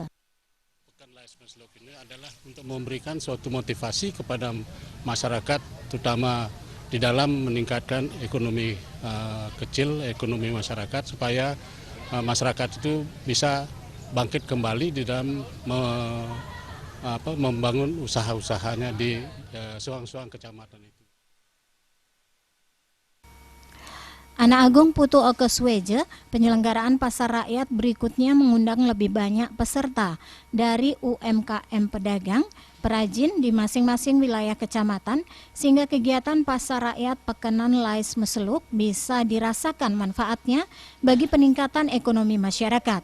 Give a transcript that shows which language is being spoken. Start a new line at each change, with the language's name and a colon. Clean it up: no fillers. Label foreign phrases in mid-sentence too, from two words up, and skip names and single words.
Indonesian: Pekan Lais Meseluk ini adalah untuk memberikan suatu motivasi kepada masyarakat terutama di dalam meningkatkan ekonomi kecil, ekonomi masyarakat supaya masyarakat itu bisa bangkit kembali di dalam membangun usaha-usahanya di suang-suang kecamatan itu. Ana Agung Putu Oke Suweje, penyelenggaraan pasar rakyat berikutnya mengundang lebih banyak peserta dari UMKM pedagang, perajin di masing-masing wilayah kecamatan, sehingga kegiatan pasar rakyat Pekenan Lais Meseluk bisa dirasakan manfaatnya bagi peningkatan ekonomi masyarakat.